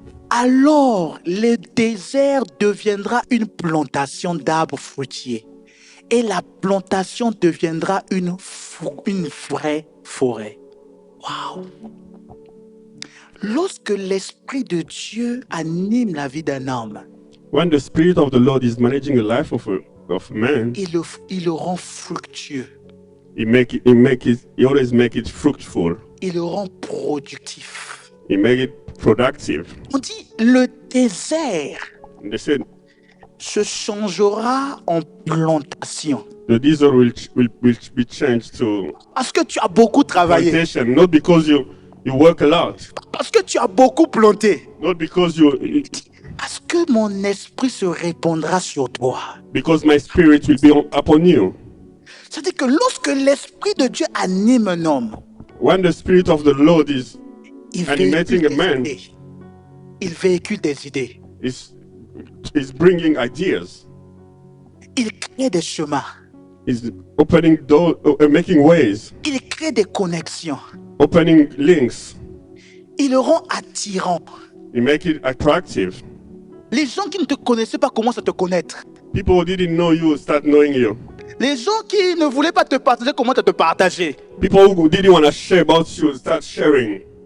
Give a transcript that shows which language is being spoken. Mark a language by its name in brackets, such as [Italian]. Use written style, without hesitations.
[French] Alors, le désert deviendra une plantation d'arbres fruitiers. Et la plantation deviendra une vraie forêt. Waouh! Lorsque l'Esprit de Dieu anime la vie d'un homme, [English] When the Spirit of the Lord is managing the life of man, [French] il le rend fructueux. [English] he always make it fruitful. [French] Il le rend productif. [English] He make it productive. [French] On dit le désert [English] And they said [French] se changera en plantation. [English] the desert will be changed to [French] Parce que tu as beaucoup travaillé. [English] plantation, not because you work a lot, [French] Parce que tu as beaucoup planté. [English] not because [French] Parce que mon esprit se répandra sur toi. [English] because my spirit will be upon you. [French] C'est-à-dire que lorsque l'Esprit de Dieu anime un homme, [English] When the Spirit of the Lord is [French] il [English] animating [French] véhicule [English] a [French] des [English] man, [French] idées. Il véhicule des idées. [English] is bringing ideas, [French] Il crée des chemins. [English] is opening doors, making ways, [French] Il crée des connexions. [English] opening links. [French] Il le rend attirant. [English] He make it attractive. [French] Les gens qui ne te connaissaient pas commencent à te connaître. [English] People who didn't know you start knowing you. [French] Les gens qui ne voulaient pas te partager commencent à te partager. [English] People who didn't want to share about you start sharing.